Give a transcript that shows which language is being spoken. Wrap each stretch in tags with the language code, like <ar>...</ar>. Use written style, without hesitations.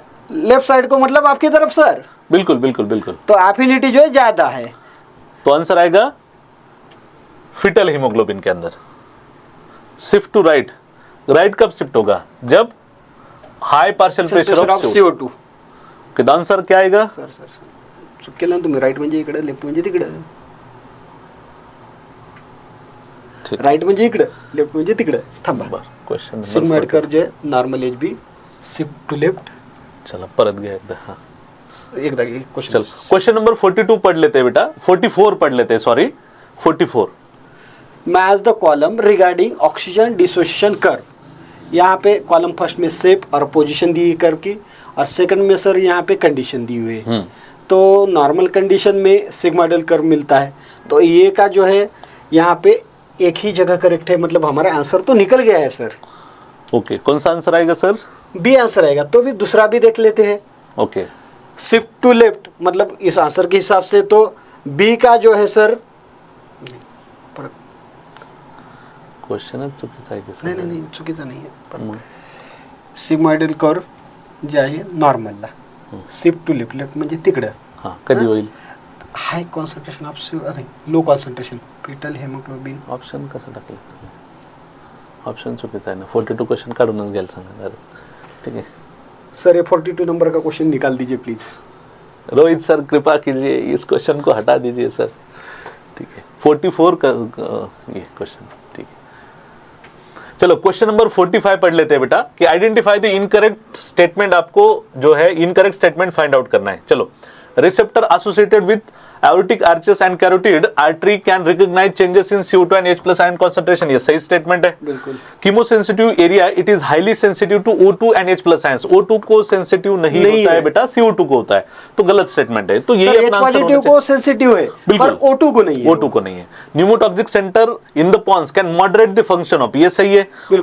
<hi>Left side को मतलब आपकी तरफ सर। बिल्कुल बिल्कुल बिल्कुल। तो एफिनिटी जो है ज्यादा है। तो आंसर आएगा फिटल हीमोग्लोबिन के अंदर। शिफ्ट टू राइट, राइट कब शिफ्ट होगा? जब high partial pressure of</hi> <en>CO2।</en> <hi>Okay, answer क्या आएगा?</hi> <mr>सर सर चुकेला तुम्ही राइट म्हणजे इकडे, लेफ्ट म्हणजे तिकडे। राइट म्हणजे इकडे, लेफ्ट म्हणजे तिकडे। थांबा,</mr> <en>question</en> <hi>सिग्मॉइड कर्व जो है normal HB shift to left.</hi> <mr>चला परत घ्या एकदा। हां,</mr> <en>एक क्वेश्चन</en> <hi>चल क्वेश्चन नंबर 42 पढ़ लेते हैं बेटा, 44 पढ़ लेते हैं, sorry 44।</hi> <en>Match the column regarding oxygen dissociation curve.</en> <hi>यहाँ पे कॉलम फर्स्ट में शेप और पोजीशन दी है कर्व की, और सेकंड में सर यहाँ पे कंडीशन दी हुई है। तो नॉर्मल कंडीशन में सिग्मोइडल कर्व मिलता है, तो ये का जो है यहाँ पे एक ही जगह करेक्ट है, मतलब हमारा आंसर तो निकल गया है सर। ओके, कौन सा आंसर आएगा सर? बी आंसर आएगा। तो भी दूसरा भी देख लेते हैं।</hi> <en>okay,</en> <hi>शिफ्ट टू लेफ्ट, मतलब इस आंसर के हिसाब से तो बी का जो है सर,</hi> <mr>क्वेश्चन चुकीचा आहे की सर? नाही चुकीचं नाही आहे। सिग्मोइडल कर्व जे आहे नॉर्मलला, शिफ्ट टू लेफ्ट म्हणजे तिकडं हां, कधी होईल?</mr> <en>High concentration of low concentration foetal haemoglobin.</en> <mr>Option कसं टाकलं? ऑप्शन चुकीचा आहे ना, 42 क्वेश्चन काढूनच घ्यायला सांगा।</mr> <hi>ठीक है सर, ये 42 नंबर का क्वेश्चन निकाल दीजिए प्लीज। रोहित सर कृपा कीजिए, इस क्वेश्चन को हटा दीजिए सर। ठीक है, 44 का ये क्वेश्चन, ठीक है। चलो क्वेश्चन नंबर 45 पढ़ लेते हैं बेटा, कि</hi> <en>Identify the incorrect statement.</en> <hi>आपको जो है इनकरेक्ट स्टेटमेंट फाइंड आउट करना है।</hi> <en>चलो, receptor associated with aortic arches and carotid artery can recognize changes in CO2 and H+ ion concentration।</en> <hi>ये सही स्टेटमेंट है बिल्कुल।</hi> <en>Chemosensitive area, it is highly sensitive to O2 and H+ ions।</en> <hi>O2 को sensitive नहीं होता है बेटा, CO2 को होता है, तो गलत स्टेटमेंट है। तो ये अपना आंसर होना चाहिए। को सेंसिटिव है पर O2 को नहीं है। O2 को नहीं है।</hi> <en>pneumotaxic centre in the pons can moderate the function of,</en> <hi>ये सही है।</hi>